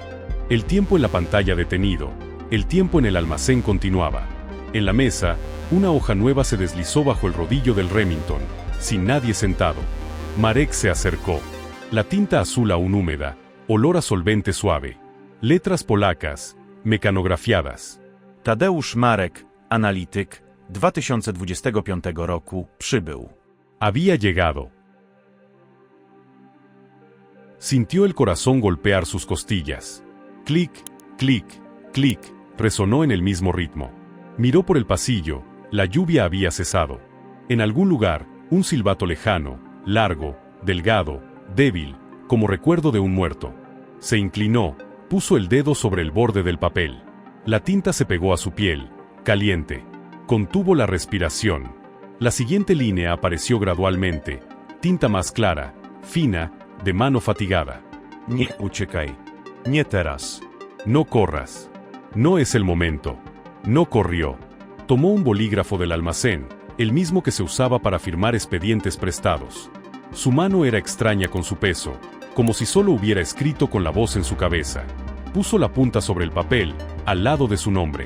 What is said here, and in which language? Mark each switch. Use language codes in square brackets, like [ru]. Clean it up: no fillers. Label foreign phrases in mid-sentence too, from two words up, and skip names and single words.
[es] El tiempo en la pantalla detenido, el tiempo en el almacén continuaba. En la mesa, una hoja nueva se deslizó bajo el rodillo del Remington, sin nadie sentado. Marek se acercó. La tinta azul aún húmeda, olor a solvente suave. Letras polacas, mekanografiadas. [pl] Tadeusz Marek, analityk, 2025 roku, przybył. [es] Había llegado. Sintió el corazón golpear sus costillas. Clic, clic, clic, resonó en el mismo ritmo. Miró por el pasillo, la lluvia había cesado. En algún lugar, un silbato lejano, largo, delgado, débil, como recuerdo de un muerto. Se inclinó, puso el dedo sobre el borde del papel. La tinta se pegó a su piel, caliente. Contuvo la respiración. La siguiente línea apareció gradualmente, tinta más clara, fina, de mano fatigada. [pl] Nie uciekaj. Nie teraz. [es] No corras. No es el momento. No corrió. Tomó un bolígrafo del almacén, el mismo que se usaba para firmar expedientes prestados. Su mano era extraña con su peso, como si solo hubiera escrito con la voz en su cabeza. Puso la punta sobre el papel, al lado de su nombre.